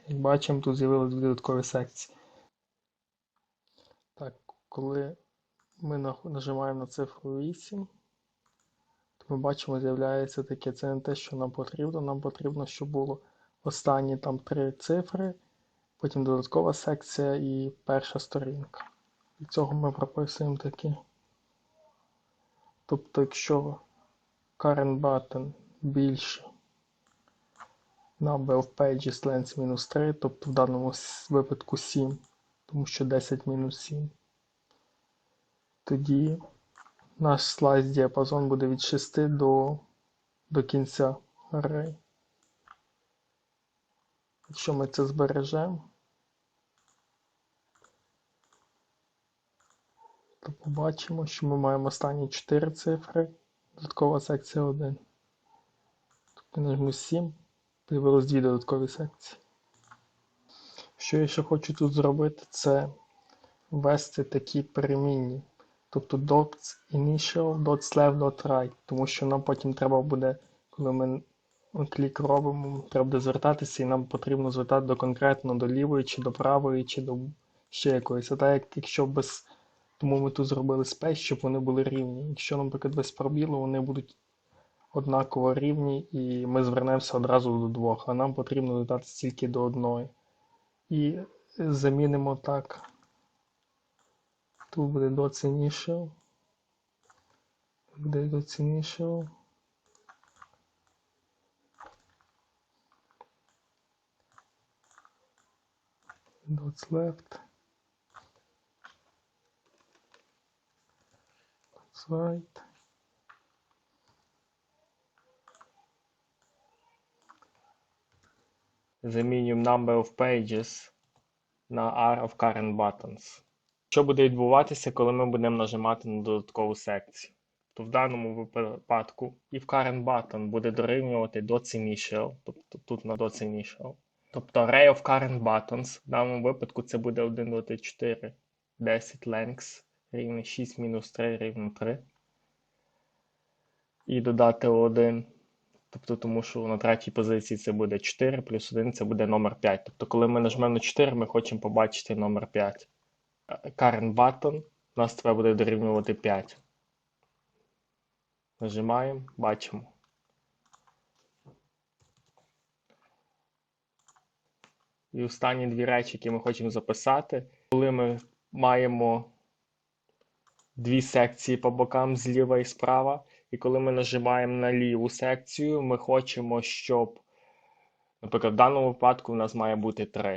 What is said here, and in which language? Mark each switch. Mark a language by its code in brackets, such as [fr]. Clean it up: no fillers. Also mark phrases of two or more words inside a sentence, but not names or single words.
[uk] Як бачимо, тут з'явилися додаткові секції. Так, коли ми нажимаємо на цифру 8, то ми бачимо, з'являється таке. Це не те, що нам потрібно. Нам потрібно, щоб було останні там 3 цифри, потім додаткова секція і перша сторінка. Від цього ми прописуємо таке. Тобто, якщо [en] current button [uk] більше [en] number of pages length [uk] мінус 3, тобто в даному випадку 7, тому що 10 мінус 7, тоді наш слайс діапазон буде від 6 до кінця array. Якщо ми це збережемо, то побачимо, що ми маємо останні 4 цифри, додаткова секція 1. Тобто нажму 7, з'явилось 2 додаткові секції. Що я ще хочу тут зробити, це ввести такі перемінні. [en] Тобто dots initial, dots left, dot right, [uk] тому що нам потім треба буде, коли ми клік робимо, треба буде звертатися і нам потрібно звертати до конкретно до лівої, чи до правої, чи до ще якоїсь. А так, якщо без... Тому ми тут зробили space, щоб вони були рівні. Якщо, наприклад, без пробілу, вони будуть однаково рівні і ми звернемося одразу до двох, а нам потрібно додати тільки до одної. І замінимо так. Тут буде [en] dots initial. Буде dots initial. Dots left. Dots right. [uk] замінюємо [en] number of pages [uk] на [en] R of current buttons. [uk] Що буде відбуватися, коли ми будемо нажимати на додаткову секцію? То в даному випадку [en] if current button [uk] буде дорівнювати .initial, тобто тут на .initial. [en] Тобто array of current buttons, [uk] в даному випадку це буде 1, 2, 3, 4, 10 lengths рівне 6 мінус 3 рівне 3. І додати 1. Тобто, тому що на третій позиції це буде 4, плюс 1 це буде номер 5. Тобто, коли ми нажмемо на 4, ми хочемо побачити номер 5. [en] Current button [uk] у нас треба буде дорівнювати 5. Нажимаємо, бачимо. І останні дві речі, які ми хочемо записати, коли ми маємо дві секції по бокам зліва і справа, і коли ми нажимаємо на ліву секцію, ми хочемо, щоб, наприклад, в даному випадку у нас має бути 3.